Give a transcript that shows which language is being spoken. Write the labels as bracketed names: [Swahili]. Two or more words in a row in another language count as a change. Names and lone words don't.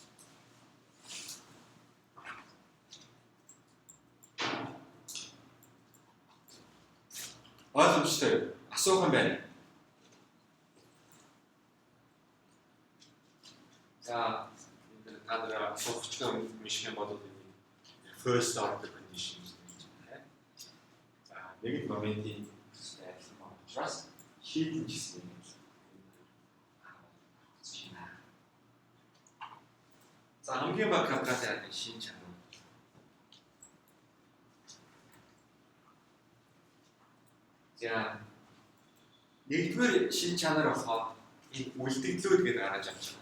[Mongolian] Ойлгомжтой асуух юм байна. За та нар асуух юм шиг бодвол [English] first order conditions [Mongolian] гэж байна. За нэг моментийн адилхан байгаа учраас шийдэн гэсэн юм. За хамгийн баг квадратын аргын шин чанар. За нэгдүгээр шин чанар болохоор энэ үлдэгдлүүд гэдэг гаргаж авч байна.